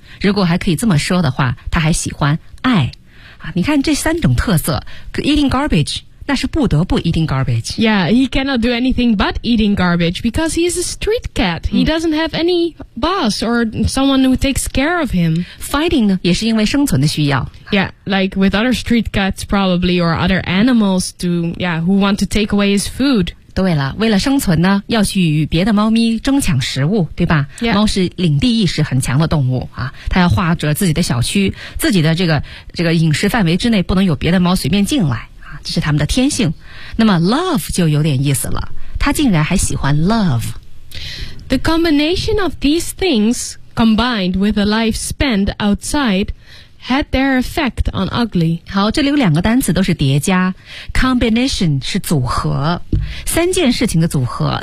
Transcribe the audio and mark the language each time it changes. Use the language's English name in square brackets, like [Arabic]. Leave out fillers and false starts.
[Chinese] 如果还可以这么说的话，他还喜欢爱。啊，你看这三种特色 ， [English] eating garbage， [Chinese] 那是不得不 eating garbage。 [English] Yeah, he cannot do anything but eating garbage because he is a street cat. He doesn't have any boss or someone who takes care of him. [Chinese] Fighting 呢也是因为生存的需要。 [English] Yeah, like with other street cats probably or other animals who want to take away his food. [Chinese] 对了，为了生存呢，要去与别的猫咪争抢食物，对吧？ [English] Yeah. [Chinese] 猫是领地意识很强的动物啊，它要划着自己的小区，自己的这个饮食范围之内不能有别的猫随便进来啊，这是它们的天性。那么 love 就有点意思了，它竟然还喜欢 love. [English] The combination of these things combined with a life spent outside. Had their effect on Ugly. [Chinese] 好，这里有两个单词都是叠加 ，combination 是组合，三件事情的组合。